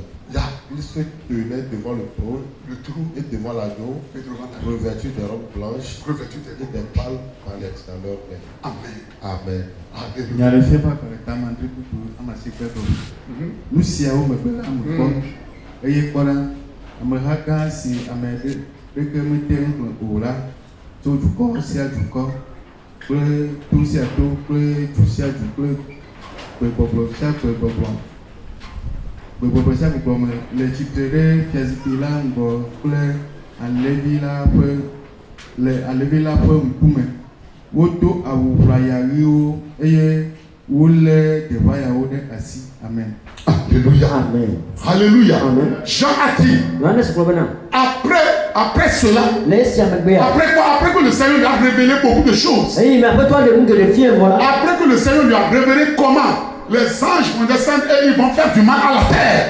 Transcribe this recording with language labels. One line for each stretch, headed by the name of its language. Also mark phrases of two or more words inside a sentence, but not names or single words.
French: Ils se tenaient devant le trône et devant l'agneau, revêtus de robes blanches et des palmes dans leurs mains. Amen. Amen.
Ewe: Tó dukɔ sia dukɔ kple to sia to kple du sia du kple gbɔgbɔ sia gbɔgbɔ sia gbɔgbɔ me le tsitre ɖe fiazikpui la ŋgɔ kple alẽvi la ƒe ŋkume. Wodo awu ʋlaya ɣiwo eye wolé deʋayawo ɖe asi.
French: Amen. Alléluia. Amen. Alléluia. Amen. Jean a dit, après cela, après quoi? Après que le Seigneur lui a révélé beaucoup de choses. Après que le Seigneur lui a révélé comment les anges vont descendre et ils vont faire du mal à la terre.